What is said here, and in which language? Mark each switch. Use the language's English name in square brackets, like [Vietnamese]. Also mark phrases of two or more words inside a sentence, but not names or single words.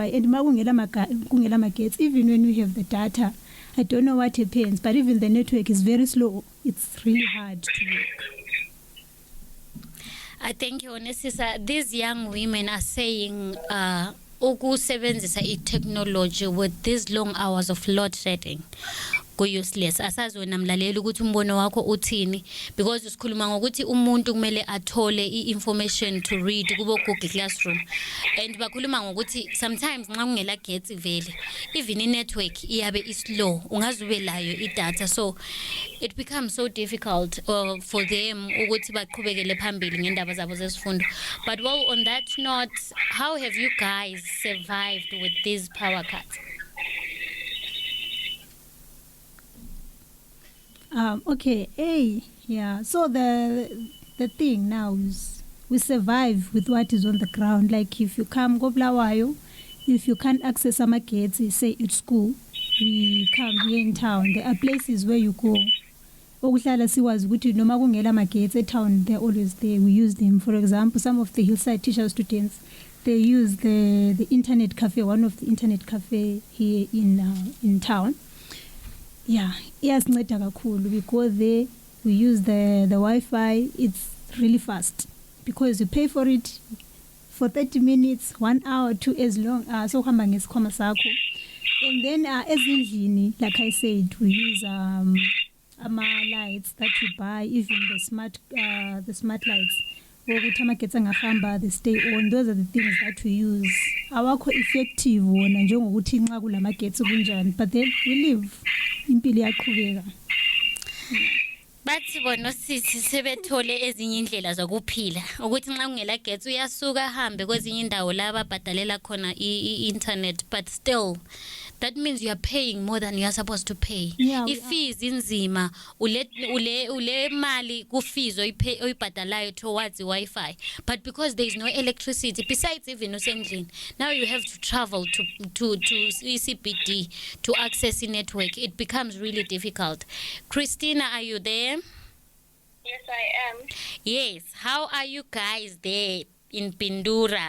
[English] And even when we have the data, I don't know what happens, but even the network is very slow. It's really hard to work. I think Onesisa, these young women are saying ukusebenzisa technology with these long hours of load shedding useless. [North Ndebele] Asazi wena mlaleli ukuthi umbono wakho uthini, because usikhuluma ngokuthi umuntu kumele athole [English] information to read [North Ndebele] kubo Google Classroom, and bakhuluma ngokuthi sometimes nxa kungela gets vele [English] even network [North Ndebele] iyabe islow, ungazube layo idata, [English] so it becomes so difficult for them [North Ndebele] ukuthi baqhubekele phambili ngendaba zabo zesifundo. [English] But well, on that note, how have you guys survived with these power cuts? Okay, yeah. So the thing now is we survive with what is on the ground. Like if you come go Blawayo, if you can't access some kids, say at school, we come here in town. There are places where you go. [North Ndebele] Okuhlala siwazi ukuthi noma kungela magetsi [English] town, they're always there. We use them. For example, some of the hillside teacher students, they use the internet cafe, one of the internet cafe here in town. Yeah, [North Ndebele] iyasinceda kakhulu. [English] We go there, we use the Wi-Fi. It's really fast because you pay for it for 30 minutes, 1 hour, 2 as long. [North Ndebele] So hamba ngesikhwama sakho. [English] And then ezindlini, like I said, we use lights that we buy, even the smart lights. They stay on. Those are the things that we use. [North Ndebele] Awakho effective wona njengokuthi nxa kulamagetsi kunjani, [English] but then we live [North Ndebele] impilo yaqhubeka. Bathi bona sithi sebethole ezinye indlela zokuphila ukuthi nxa kungela getsi uyasuka ahambe kwezinye indawo la ababhadalela khona i-internet, [English] but still that means you are paying more than you are supposed to pay. Yeah, we If [North Ndebele] fees inzima, ule mali ku fees oyibhadalayo [English] towards the Wi-Fi. But because there is no electricity, besides even usendlini, now you have to travel to ECBD to access the network. It becomes really difficult. Christina, are you there? Yes, I am. Yes. How are you guys there in Pindura?